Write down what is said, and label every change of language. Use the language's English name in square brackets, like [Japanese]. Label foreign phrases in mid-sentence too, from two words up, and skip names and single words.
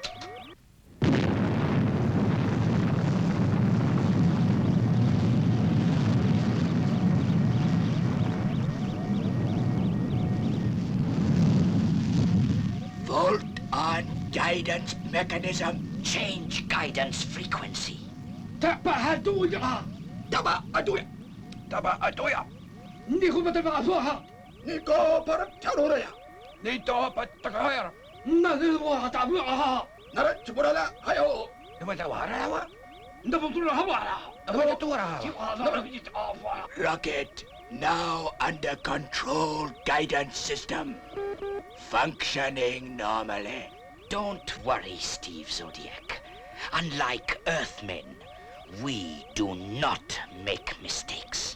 [English] Volt on guidance mechanism. Change guidance frequency. Tabahaduya. Taba-atuya! Niko matalaha. Niko para-taruraya! Nito pat-takahayar! Nadiwa tabaha. Narat-chuburala! Hayo! Namatawara-lawa! Namatuturahawa! Rocket now under control. Guidance system functioning normally. Don't worry, Steve Zodiac. Unlike Earthmen, we do not make mistakes.